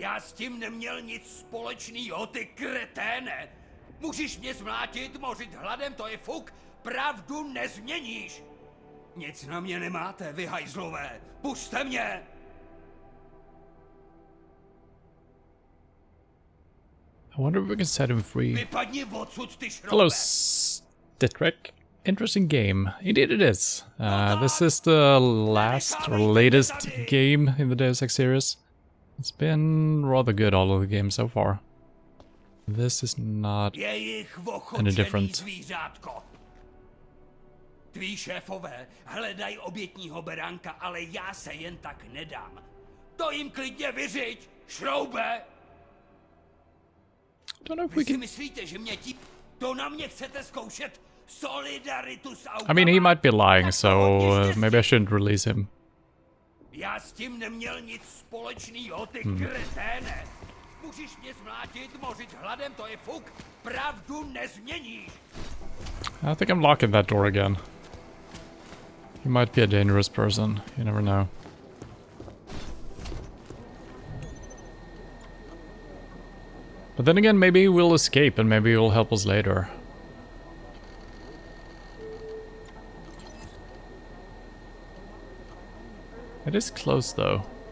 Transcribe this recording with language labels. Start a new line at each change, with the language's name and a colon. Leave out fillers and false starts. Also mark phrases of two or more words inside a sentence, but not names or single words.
Czech: Já s tím neměl nic společného, ty kreténe. Můžeš mě zmlátit, mořit hladem, to je fuk. Pravdu nezměníš. Nic na mě nemáte, vy hajzlové. Pusťte mě.
English: I wonder if we can set him free.
Czech: Vypadni odsud, ty šroube.
English: Hello, sidetracked. Interesting game. Indeed it is. This is the last or latest game in the Deus Ex series. It's been rather good, all of the games so far. This is not any different.
Czech: Tví šéfové hledají obětního beránka, ale já se jen tak nedám. To jim klidně vyřiď, šroube! Vy si myslíte, že mě to na mě chcete zkoušet? Solidaritu s autama?
English: I mean, he might be lying, so maybe I shouldn't release him.
Czech: Já s tím neměl nic společného, ty kreténe. Můžeš mě zmlátit, mořit hladem, to je fuk. Pravdu nezměníš.
English: I think I'm locking that door again. He might be a dangerous person, you never know. But then again, maybe he will escape and maybe he will help us later. It is close though.